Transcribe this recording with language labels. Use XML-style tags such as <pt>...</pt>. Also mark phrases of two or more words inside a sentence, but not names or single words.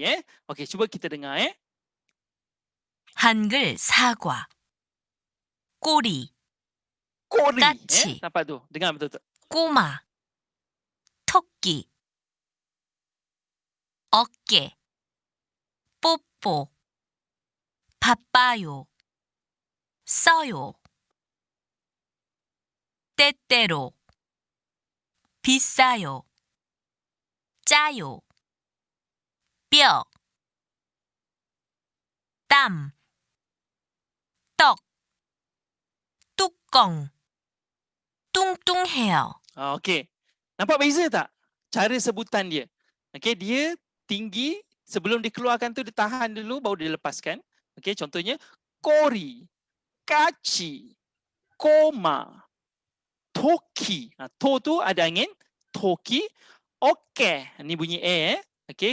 <ms>Okey, cuba kita dengar.</ms> <ko>한글 사과. 꼬리, Kori. Kaci.</ko> <ms>Nampak tu? Dengar betul-betul.</ms> <ko>꼬마, 토끼. 어깨, 뽀뽀. 바빠요. 써요. 때때로. 비싸요. 짜요. 뼈. 땀. 떡. 뚜껑. 뚱뚱해요.</ko> <ms>Okey. Nampak beza tak? Cara sebutan dia. Okey, dia tinggi, sebelum dikeluarkan tu dia tahan dulu baru dia lepaskan. Okey, contohnya</ms> <ko>꼬리, 까치, 꼬마, 토끼.</ko> <ms>To tu ada angin. Toki. Okey. Ni bunyi A. Okey.</ms>